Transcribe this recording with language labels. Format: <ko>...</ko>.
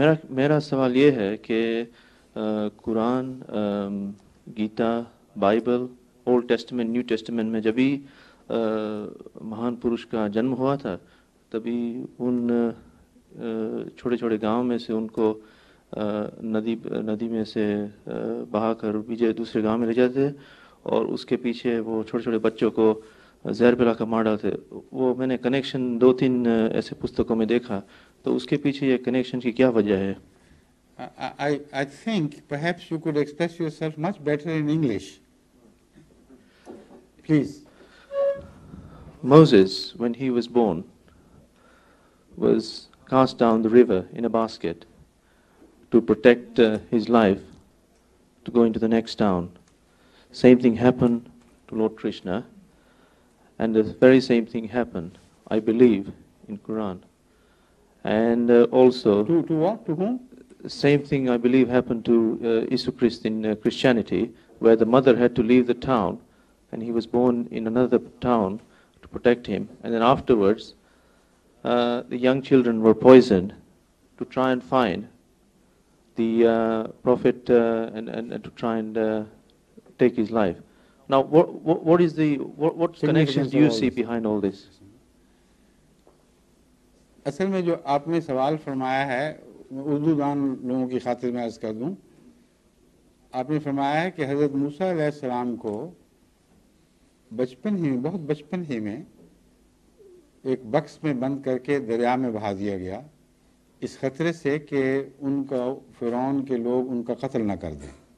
<ur>میرا سوال یہ ہے کہ قرآن، Gita, Bible, old testament, new testament میں جبھی مہان پروش کا جنم ہوا تھا، تبھی ان چھوٹے چھوٹے گاؤں میں سے ان کو ندی میں سے بہا کر دوسرے گاؤں میں لے جاتے تھے، اور اس کے پیچھے وہ چھوٹے چھوٹے بچوں کو زہر پلا کر مار ڈالتے. وہ میں نے کنیکشن 2-3 ایسے پستکوں میں دیکھا، تو اس کے پیچھے یہ کنیکشن کی کیا وجہ ہے؟</ur> <en>I think perhaps you could express yourself much better in English. Please. Moses, when he was born, was cast down the river in a basket to protect his life, to go into the next town. Same thing happened to Lord Krishna, and the very same thing happened, I believe, in Quran. And also to what? To whom? Same thing I believe happened to Isu Christ in Christianity, where the mother had to leave the town, and he was born in another town to protect him. And then afterwards, the young children were poisoned to try and find the prophet and to try and take his life. Now, what connections do you see behind all this?</en> <ur>اصل میں جو آپ نے سوال فرمایا ہے، اردو دان لوگوں کی خاطر میں عرض کر دوں. آپ نے فرمایا ہے کہ حضرت موسیٰ علیہ السلام کو بہت بچپن ہی میں ایک بکس میں بند کر کے دریا میں بہا دیا گیا، اس خطرے سے کہ ان کا فرعون کے لوگ ان کا قتل نہ کر دیں.</ur>